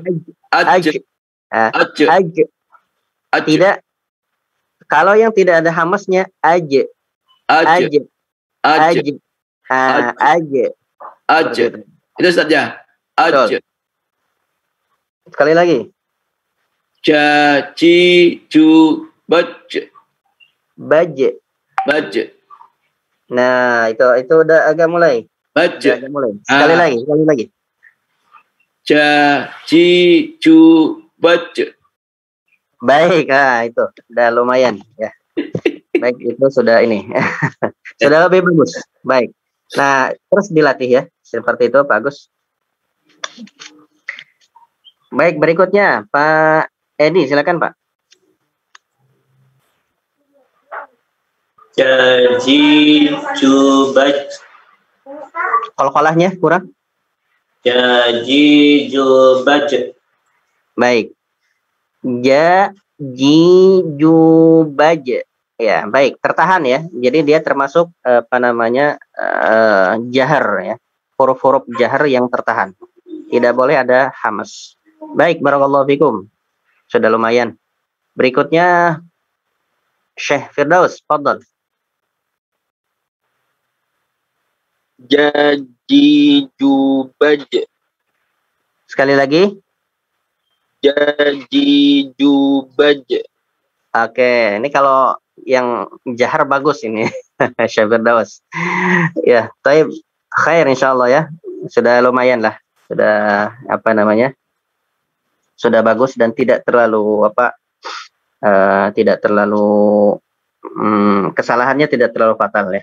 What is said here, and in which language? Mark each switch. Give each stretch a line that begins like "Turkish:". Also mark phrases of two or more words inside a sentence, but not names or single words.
Indonesian: Tidak. Kalau yang tidak ada hamasnya aj. Itu saja. Aj. Sekali lagi.
Arabic: Ja, ji, ju, baj.
Indonesian: Baj. Nah, itu udah agak mulai.
Arabic: Baj.
Indonesian: Sekali lagi.
Arabic: Ja, ji, ju, baj.
Indonesian: Baik, itu udah lumayan ya. Baik, itu sudah ini. Sudah lebih bagus. Baik. Nah, terus dilatih ya. Seperti itu, Pak Agus. Baik, berikutnya Pak Edi, silakan Pak.
Arabic: Ja, ji, ju, baj.
Indonesian: Qalqalahnya kurang?
Arabic: Ja, ji, ju, baj. Baik. Ja, ji, ju, baj.
Indonesian: Ya, baik, tertahan ya. Jadi dia termasuk apa namanya, jahar ya. Huruf-huruf jahar yang tertahan. Tidak boleh ada hamas.
Arabic: Baik, barakallahu fikum.
Indonesian: Sudah lumayan. Berikutnya Syekh Firdaus, fadhal.
Arabic: Ja, ji, ju, baj.
Indonesian: Sekali lagi.
Arabic: Ja, ji, ju, baj.
Indonesian: Oke, ini kalau yang jahar bagus ini. Syekh Firdaus.
Arabic: Ya, taib khair insyaallah ya.
Indonesian: Sudah lumayan lah. Sudah apa namanya? Sudah bagus dan tidak terlalu kesalahannya tidak terlalu fatal ya.